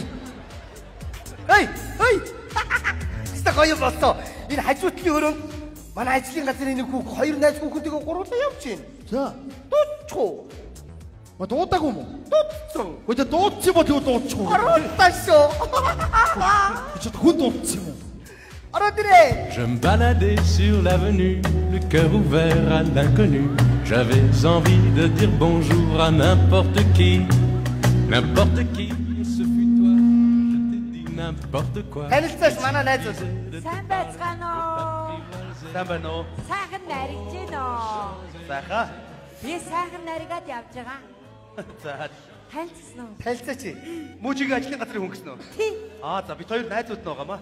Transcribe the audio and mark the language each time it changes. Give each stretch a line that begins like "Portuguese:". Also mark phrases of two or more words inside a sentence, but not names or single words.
Mongolian: Эй! Хэвээ гоё боллоо. Энэ хажуутлын өрөөнд манай ажлын газрын нэг хүүх хоёр найз хүүхэнтэйгээ гурлаа явж байна. За. Дуудчихгүй. Дуудаагүй юм уу? Дуудсан. Өдөө дуудсан бол юу дуудчихгүй. Оруултаа шүү. Чи хүн дуудсан юм уу?
French: Je me baladais sur l'avenue, le cœur ouvert à l'inconnu. J'avais envie de dire bonjour à n'importe qui. N'importe qui, ce fut toi. Je t'ai dit n'importe quoi.
Mongolian: Танилцаач манай найзууд. Сайн байцгаана уу? Сайн байна уу? Сайхан наригж байна уу? Сайхан. Би сайхан наригад явж байгаа. За. Танилцсан уу? Танилцаач. Мужигийн ажлын газрын хүн гэсэн үү? Тий. За бид хоёр найзууд нь байгаамаа.